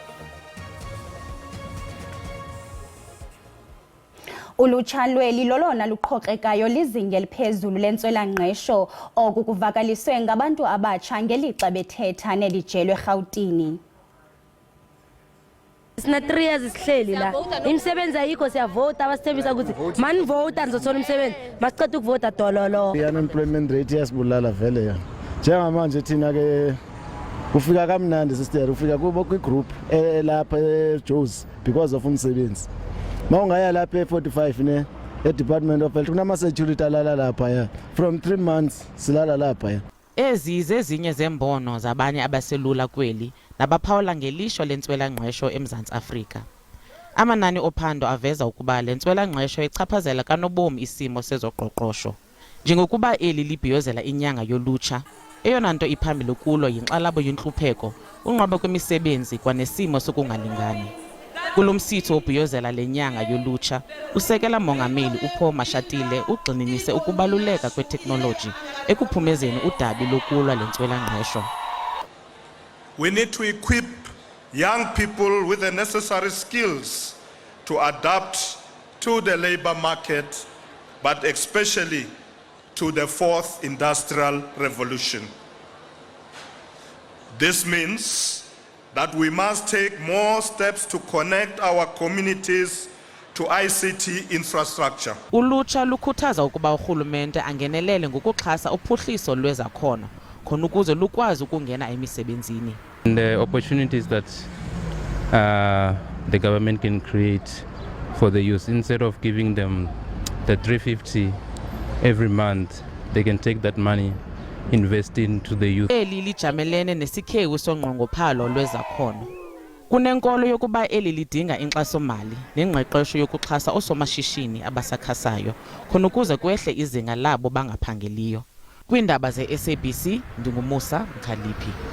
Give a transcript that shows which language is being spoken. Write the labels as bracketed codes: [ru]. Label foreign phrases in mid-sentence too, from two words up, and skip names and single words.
[xh] Ulutsha lweli lolona luqhokrekayo lizinga eliphezulu lentswela-ngqesho. Oku kuvakaliswe ngabantu abatsha ngelixa bethetha neli jelo eRhawutini. [zu] Sina 3 years isihleli la imisebenzi ayikho siyavota abasithembisa ukuthi manivota nizothola imisebenzi masiqeda ukuvota dololo. [en] I-unemployment rate [zu] yasibulala vele ya njengamanje thina ke kufika kamnandi sister ufika kubo kwigroup lapha eJoes [en] because of [zu] umsebenzi mawungaya lapha e45 ne eDepartment of Health kunama security alala lapha ya [en] from 3 months [zu] silala lapha ya. [xh] Ezize ezinye zembono zabanye abaselula kweli nabaphawula ngelishwa lentswela-ngqesho eMzantsi Afrika. Amanani ophando aveza ukuba lentswela-ngqesho ichaphazela kanobomi isimo sezoqoqosho. Njengokuba eli libhiyozela inyanga yolutsha, eyona nto iphambili kulo yinkxalabo yentlupheko, unqaba kwemisebenzi kwanesimo sokungalingani. Kulo msitho obhiyozela le nyanga yolutsha, usekela mongameli uPaul Mashatile ugxininise ukubaluleka kweteknoloji ekuphumezeni udabi lokulwa lentswela-ngqesho. [en] We need to equip young people with the necessary skills to adapt to the labor market, but especially to the fourth industrial revolution. This means that we must take more steps to connect our communities to ICT infrastructure. [xh] Ulutsha lukhuthaza ukuba urhulumente angenelele ngokuxhasa uphuhliso lwezakhono khona ukuze lukwazi ukungena emisebenzini. [en] The opportunities that the government can create for the youth. Instead of giving them the 350 every month, they can take that money, invest into the youth. [xh] Eli lijamelene nesikhewu sonqongophalo lwezakhono. Kunenkolo yokuba eli lidinga inkxaso-mali nengqeqesho yokuxhasa oosomashishini abasakhasayo khona ukuze kwehle izinga labo bangaphangeliyo. Kwiindaba ze-SABC, ndinguMusa Mkhaliphi.